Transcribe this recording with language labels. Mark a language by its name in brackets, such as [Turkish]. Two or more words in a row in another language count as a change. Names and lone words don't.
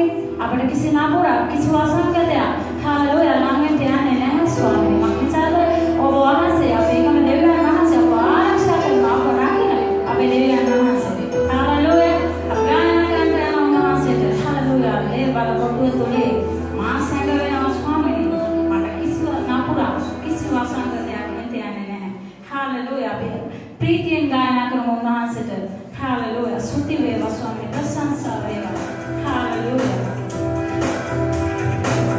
[Sinhala] අපිට කිසි නපුරක් කිසි වසංගතයක් හාලෝයා ළඟට යන්නේ නැහැ ස්වාමීනි. මක්නිසාද ඔබ වහන්සේ අපේ එකම දෙවියන් වහන්සේ අප ආරක්ෂා කරනවා අප රකින්න අපේ දෙවියන් වහන්සේ. හාලෝයා අපි ගායනා කරන්න යනවා උන්වහන්සේට. හාලෝයා ලේබල කොටුව තුලේ මා සැඟ වෙනවා ස්වාමීනි. Hallelujah. ප්‍රීතියෙන් ගායනා කරමු උන්වහන්සේට. Hallelujah. ස්තුති වේවා ස්වාමි ප්‍රශංසා වේවා. Hallelujah.